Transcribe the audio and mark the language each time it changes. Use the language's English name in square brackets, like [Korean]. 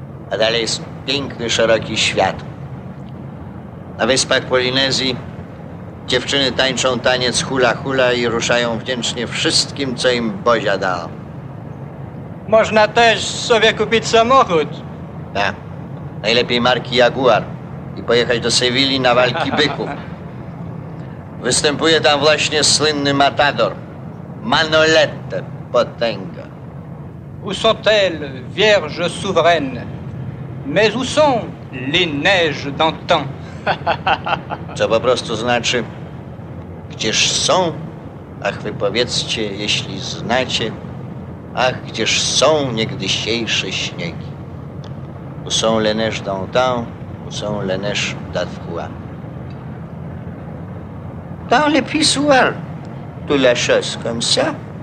[Polish] A dalej jest piękny, szeroki świat. Na wyspach Polinezji dziewczyny tańczą taniec hula hula i ruszają wdzięcznie wszystkim, co im Bozia dała. Można też sobie kupić samochód. Tak. Najlepiej marki Jaguar i pojechać do Sewilli na walki byków. Występuje tam właśnie słynny matador. Manolete, potęga. [French] Où sont-elles, vierges souveraines? Mais où sont les neiges d'antan? [Polish] Co po prostu znaczy, gdzież są, ach wy powiedzcie, jeśli znacie, ach, gdzież są niegdysiejsze śniegi. [French] Où sont les neiges d'antan, où sont les neiges d'autrefois. Dans les pissoirs, tu la chose comme ça.